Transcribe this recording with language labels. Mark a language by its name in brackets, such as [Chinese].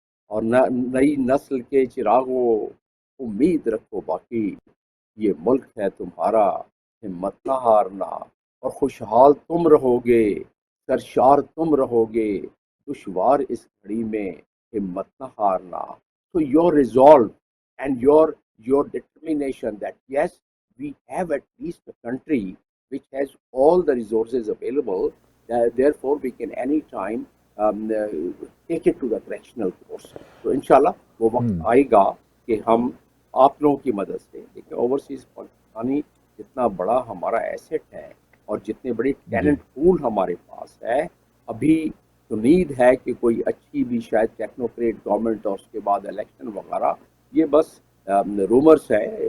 [Urdu] اور نئی نسل کے چراغوں، امید رکھو باقی، یہ ملک ہے تمہارا، ہمت نہ ہارنا. اور خوشحال تم رہو گے، سرشار تم رہو گے، دشوار اس گھڑی میں ہمت نہ ہارنا. [English] So your resolve and your determination that yes, we have at least a country which has all the resources available, therefore we can anytime take it to the correctional course. [Urdu] تو انشاءاللہ وہ وقت آئے گا کہ ہم آپ لوگوں کی مدد سے، دیکھیں اوورسیز پاکستانی جتنا بڑا ہمارا ایسٹ ہے اور جتنے بڑے ٹیلنٹ پول ہمارے پاس ہے، ابھی امید ہے کہ کوئی اچھی بھی شاید ٹیکنوکریٹ گورنمنٹ اور اس کے بعد الیکشن وغیرہ، یہ بس رومرس ہے.